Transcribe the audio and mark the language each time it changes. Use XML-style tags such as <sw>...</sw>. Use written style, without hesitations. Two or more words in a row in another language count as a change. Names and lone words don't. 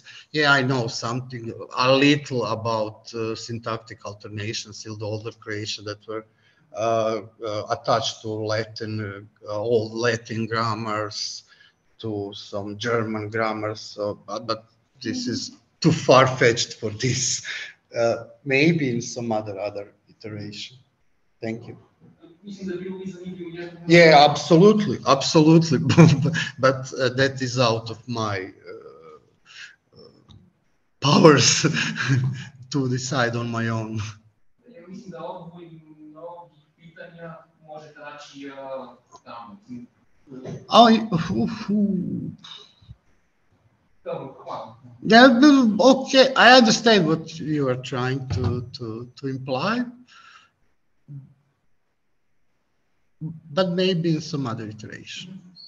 <en>Yeah, I know a little about syntactic alternations in the older Croatian that were attached to Latin, old Latin grammars, to some German grammars, but this is too far-fetched for this. Maybe in some other iteration. Thank you.</en> <sl>Mislim, da bi bil zanimiv.</sl> <en>Yeah, absolutely. But that is out of my powers to decide on my own.</en> <hr>Mislim, da odgovori mnogih pitanja možete naći tamo.</hr> <en>Yeah, okay, I understand what you are trying to imply, but maybe in some other iteration.</en>